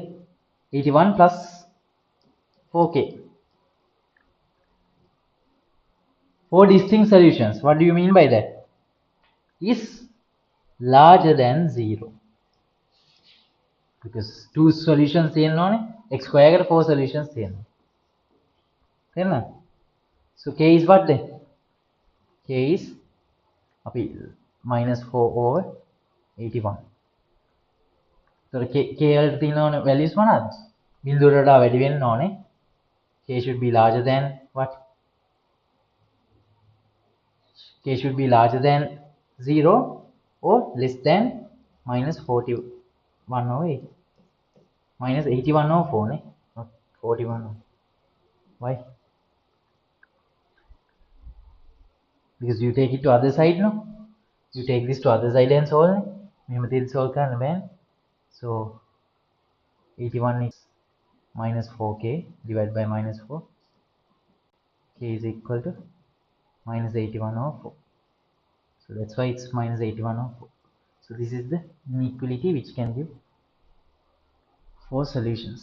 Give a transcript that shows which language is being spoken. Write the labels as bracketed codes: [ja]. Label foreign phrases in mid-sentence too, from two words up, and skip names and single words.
[en] 81 plus 4k. 4 distinct solutions. What do you mean by that? Is larger than 0. Because 2 solutions තියෙනවානේ. x square [si] එකට 4 solutions තියෙනවා. තේරෙනවද? [en] So k is what then? K is අපි minus 4 over 81. [si] So KL තියෙන values මොනවාද? බිඳුවට වඩා වැඩි වෙන්න ඕනේ. [en] K should be larger than what? K should be larger than 0 or less than minus 41 over 8. Minus 81 over 4, ne? Not 41 over. Why? Because you take it to other side, no? You take this to other side and solve, ne? [si] මෙහෙම තියලා solve කරන්න බෑනේ. [en] So 81 is minus 4k divided by minus 4. K is equal to minus 81 over 4. So that's why it's minus 81 over 4. So this is the inequality which can give 4 solutions.